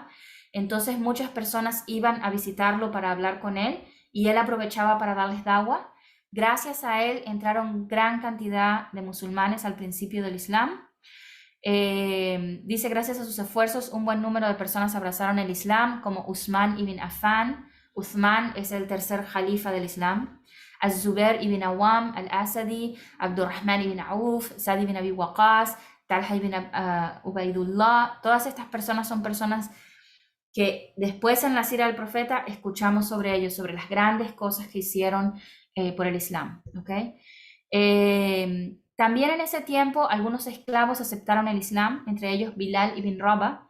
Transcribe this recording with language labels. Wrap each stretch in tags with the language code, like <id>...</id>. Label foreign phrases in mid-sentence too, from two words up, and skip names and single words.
<es>Entonces muchas personas iban a visitarlo para hablar con él y él aprovechaba para darles da'wah. Gracias a él entraron gran cantidad de musulmanes al principio del Islam. Dice, gracias a sus esfuerzos, un buen número de personas abrazaron el Islam, como Uthman ibn Affan. Uthman es el tercer jalifa del Islam. Az-Zubair ibn Awam, al-Asadi, Abdurrahman ibn Auf, Sa'd ibn Abi Waqqas, Talha ibn Ubaidullah. Todas estas personas son personas que después en la sira del profeta escuchamos sobre ellos, sobre las grandes cosas que hicieron por el Islam, ¿okay? También en ese tiempo algunos esclavos aceptaron el Islam, entre ellos Bilal ibn Rabah.</es>